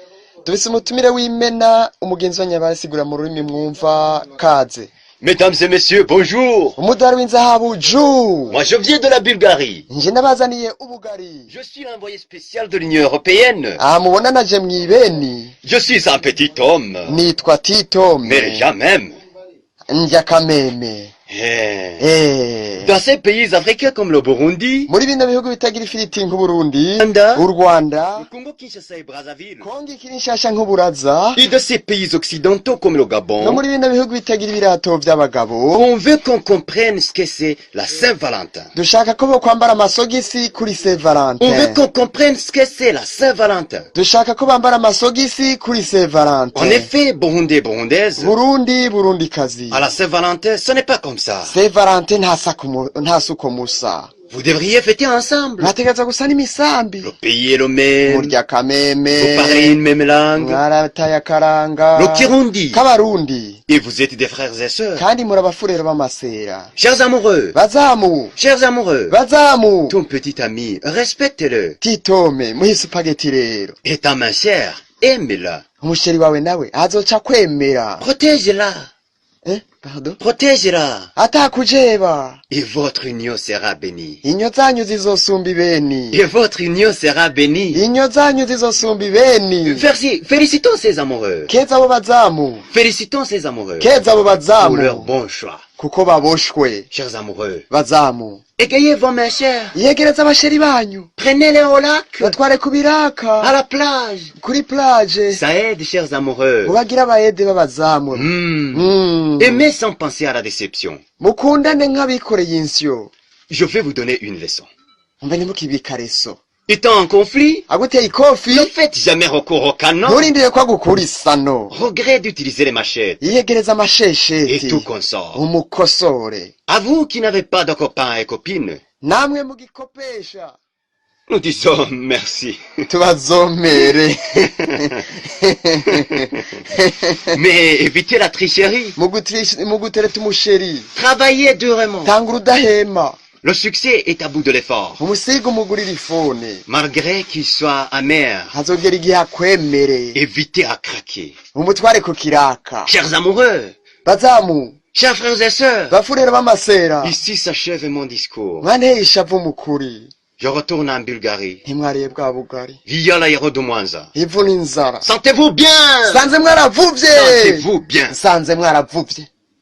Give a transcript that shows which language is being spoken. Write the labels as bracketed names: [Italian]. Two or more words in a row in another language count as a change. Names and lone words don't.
[Rundi] Dufise umutumire w'imena umugenzi wa Nyabasigura mu rurimi mwumva kaze. [French] Mesdames et messieurs, bonjour. [Rundi] Umudari w'inzahabu ju. [French] Moi je viens de la Bulgarie. [Rundi] Nje nabazaniye ubugari. [French] Je suis l'envoyé spécial de l'Union européenne. [Rundi] Mubona naje mwibeni. [French] Je suis un petit homme. [Rundi] Nitwa Titome. [French] Mais jamais. [Rundi] Ndya kameme. [French] Dans ces pays africains comme le Burundi, [Rundi] muri bino bihugu bitagira ifiriti nk'Uburundi, u Rwanda, [French] le Congo Kinshasa et Brazzaville, [Rundi] Kongo Kinshasa nk'Uburaza, [French] et de ces pays occidentaux comme le [Rundi] no Gabon, muri bino bihugu bitagira ibirato by'abagabo, [French] on veut qu'on comprenne ce que c'est la Saint-Valentin. [Rundi] dushaka ko bokwambara amasogisi kuri Saint Valentin. [French] On veut qu'on comprenne ce que c'est la Saint-Valentin. [Rundi] Dushaka ko bambara amasogisi kuri Saint Valentin. [French] En effet, Burundais et Burundaises, [Rundi] Burundi kazi. [French] à la Saint-Valentin, ce n'est pas comme ça. [Rundi] Saint Valentin nta suko musa. [French] Vous devriez fêter ensemble. [Rundi] Mwategereza gusa n'imisambi. [French] Le pays est le même. [Rundi] Murya [French] Vous [Rundi] kameme. [French] parlez une même langue. [Rundi] Mwarataye akaranga. [French] Le Kirundi. [Rundi] K'Abarundi. [French] Et vous êtes des frères et sœurs. [Rundi] Kandi muri abafurero b'amasera. [French] Chers amoureux. [Rundi] Bazamu. [French] Chers amoureux. [Rundi] Bazamu. [French] Ton petit ami, respecte-le. [Rundi] Titome muhe supageti rero. [French] Et ta main chère, aime-la. [Rundi] Umusheri wawe nawe azoca kwemera. [French] Protège-la. Pardon? Protège-la. [Rundi] Atakujeba. [French] Et votre union sera bénie. [Rundi] Inyo zanyu zizosumba ibeni. [French] Et votre union sera bénie. [Rundi] Inyo zanyu zizosumba ibeni. [French] Félicitons ces amoureux. [Rundi] Keza abo bazamu. [French] Félicitons ces amoureux. [Rundi] Keza abo [French] Pour [Rundi] bazamu. [French] leur bon choix. [Rundi] Kuko baboshwe. [French] Chers amoureux. [Rundi] Bazamu. [French] Égayez vos mains chères. [Rundi] Yegereza abasheri banyu. [French] Prenez-les au lac. [Rundi] Batware ku biraka. [French] À la plage. [Rundi] Kuri plage. [French] Ça aide, chers amoureux. [Rundi] Mubagira abayede b'abazamu. [French] Aimez sans penser à la déception. [Rundi] Mukundane nk'abikoreye insyo. [French] Je vais vous donner une leçon. [Rundi] Mbe ntimukibikareso. [French] Étant en conflit, [Rundi] Aguteye ikofi. [French] ne faites jamais recours au canon. [Rundi] Nturindire ko agukura isano. [French] Regrette d'utiliser les machettes [Rundi] Yiyegereza [French] et [Rundi] amashesheti. [French] tout consort. [Rundi] Umukosore. [French] À vous qui n'avez pas de copains et copines, [Rundi] Namwe mugikopesha. [French] nous disons merci. [Rundi] Tubazomere. [French] Mais évitez la tricherie. [Rundi] Mugutereta umusheri. [French] Travaillez durement. [Rundi] Tanga urudahema. [French] Le succès est à bout de l'effort. [Rundi] Umusiga umugurira ifone. [French] Malgré qu'il soit amer, [Rundi] Hazogera igihe akwemere. [French] évitez à craquer. [Rundi] Umutware ku kiraka. [French] Chers amoureux, [Rundi] Bazamu. [French] chers frères et sœurs, [Rundi] Bafurero b'amasera. [French] ici s'achève mon discours. [Rundi] Mwanteye ishavu mukuri. [French] Je retourne en Bulgarie, [Rundi] Ntimwariye bwa bugari. [French] via l'aéro de Mwanza. [Rundi] Ivu n'inzara. [French] Sentez-vous bien! [Rundi] Sanze mwaravuvye. [French] Sentez-vous bien! [Rundi] Sanze mwaravuvye.